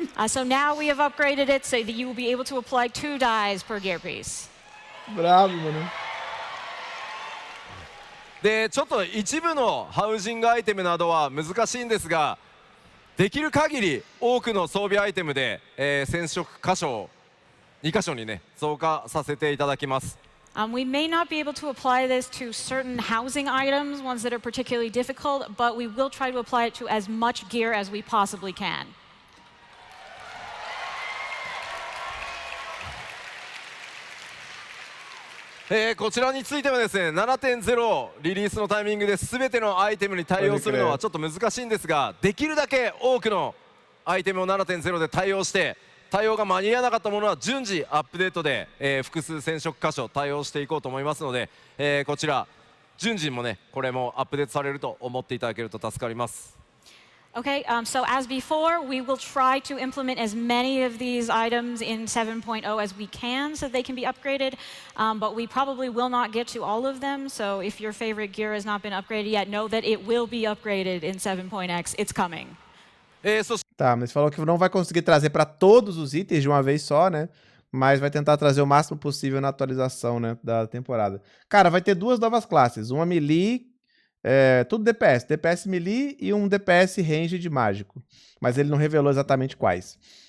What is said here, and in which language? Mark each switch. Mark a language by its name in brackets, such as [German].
[English] So now we have upgraded it so that you will be able to apply 2 dyes per gear piece. [Portuguese] Bravo, mano. [Japanese] でちょっと一部のハウジングアイテムなどは難しいんですができる限り多くの装備アイテムで、染色箇所を2箇所にね増加させていただきます [English] We may not be able to apply this to certain housing items, ones that are particularly difficult, but we will try to apply it to as much gear as we possibly can. [Japanese] こちらについてはですね 7.0 リリースのタイミングで全てのアイテムに対応するのはちょっと難しいんですができるだけ多くのアイテムを 7.0 で対応して対応が間に合わなかったものは順次アップデートで、複数染色箇所対応していこうと思いますので、こちら順次もねこれもアップデートされると思っていただけると助かります [English] Okay, so as before, we will try to implement as many of these items in 7.0 as we can so they can be upgraded, but we probably will not get to all of them. So if your favorite gear has not been upgraded yet, know that it will be upgraded in 7.x. It's coming. [Portuguese] Tá, mas falou que não vai conseguir trazer para todos os itens de uma vez só, né? Mas vai tentar trazer o máximo possível na atualização, né, da temporada. Cara, vai ter 2 novas classes. Uma melee, tudo DPS. DPS melee e um DPS range de mágico. Mas ele não revelou exatamente quais.